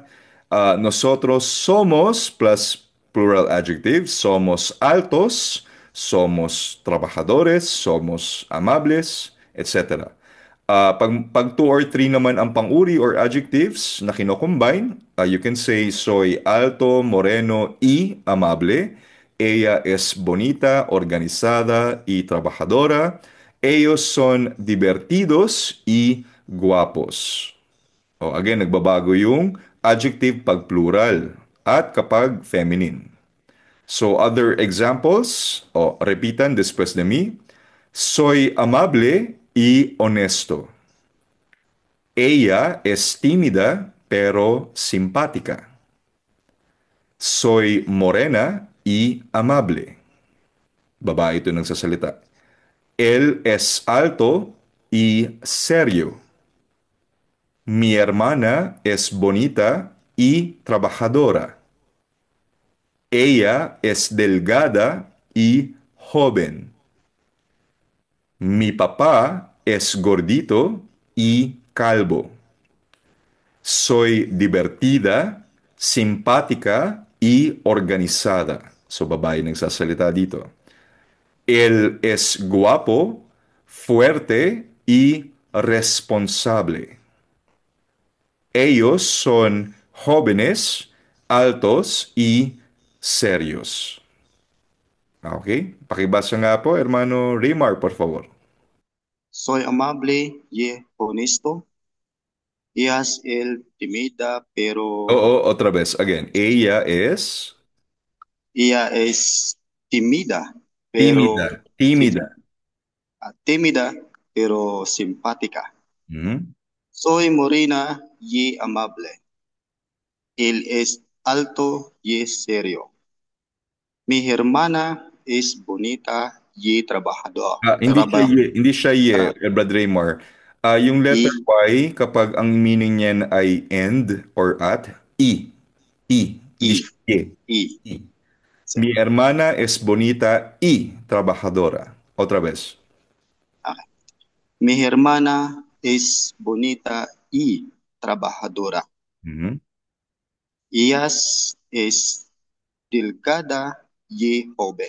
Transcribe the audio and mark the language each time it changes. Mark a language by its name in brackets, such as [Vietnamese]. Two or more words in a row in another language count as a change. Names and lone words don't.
[Spanish] Nosotros somos [English] plus plural adjective, [Spanish] somos altos, somos trabajadores, somos amables, etc. [Filipino] Pag [English] two or three [Filipino] naman ang pang-uri or adjectives na kino-combine, [English] you can say, [Spanish] soy alto, moreno y amable. Ella es bonita, organizada y trabajadora. Ellos son divertidos y guapos. [Filipino] Again, nagbabago yung adjective pag plural at kapag feminine. [English] So, other examples, [Spanish] repitan después de mí. Soy amable y honesto. Ella es tímida pero simpática. Soy morena y amable. [Filipino] Babae ito nagsasalita. [Spanish] Él es alto y serio. Mi hermana es bonita y trabajadora. Ella es delgada y joven. Mi papá es gordito y calvo. Soy divertida, simpática y organizada. [Filipino] So, babae nagsasalita dito. [Spanish] Él es guapo, fuerte y responsable. Ellos son jóvenes, altos y serios. [Filipino] Ok, pakibasa nga po, [Spanish] hermano Rimar, por favor. Soy amable y honesto. Ella es el tímida, pero Oo, otra vez, again. Ella es ella es tímida, pero tímida, tímida. sim- tímida, pero simpática. Mhm. Soy morena y amable. Él es alto y serio. Mi hermana es bonita y trabajadora. [Filipino] Hindi siya Brad Raymar. Yung letter Y, Y, kapag ang meaning niyan ay [English] end or [Filipino] at, I. I. Hindi y, siya Y. y. I. [Spanish] Sí. Mi hermana es bonita y trabajadora. Otra vez. Ok. Mi hermana es bonita y trabajadora. Mhm. Ella es delgada y joven.